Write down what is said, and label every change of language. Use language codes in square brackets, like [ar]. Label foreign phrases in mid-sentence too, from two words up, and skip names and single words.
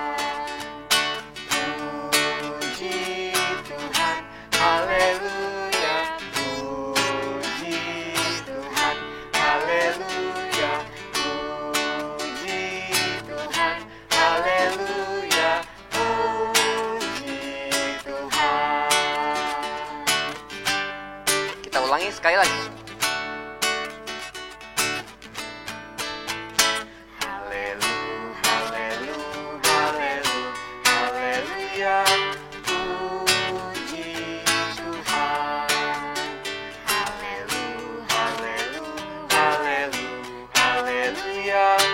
[id] Puji Tuhan. Haleluya. Puji Tuhan. Haleluya. Puji Tuhan. Haleluya. Puji Tuhan. Kita ulangi sekali lagi. Halelu, halelu, halelu, haleluya. Puji Tuhan. Halelu, halelu, halelu, haleluya.